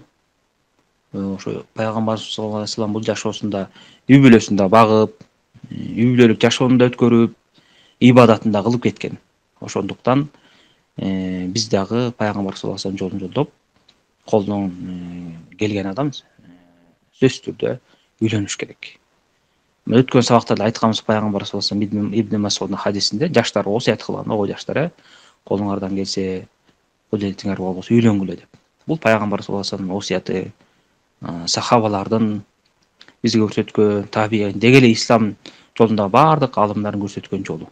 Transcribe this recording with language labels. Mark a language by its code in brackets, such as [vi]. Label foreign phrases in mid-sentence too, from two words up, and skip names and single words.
[ky] Ошо пайгамбар [ar] صلى الله عليه وسلم [ky] бул жашоосунда үй бүлөсүндө багып, үй бүлөлүк жашоону да өткөрүп, ибадатын да кылып кеткен. Ошондуктан биз дагы пайгамбар [ar] صلى الله عليه وسلم [ky] жолун жолдоп, колунан келген адам сөзсүз түрдө үйлөнүш керек. Өткөн сабакта да айтканбыз, пайгамбар [ar] صلى الله عليه وسلم [ky] Ибн Масуддун хадисинде жаштарга осуят кылган, ого жаштар, колуңардан келсе, кудетиңер болбосо үйлөнгүлө деп. Бул пайгамбар [ar] صلى الله عليه وسلمдын [ky] осуяты, сахабалардын бизге көрсөткөн, табиин деги эле ислам жолундагы баардык алымдарын көрсөткөн жолу.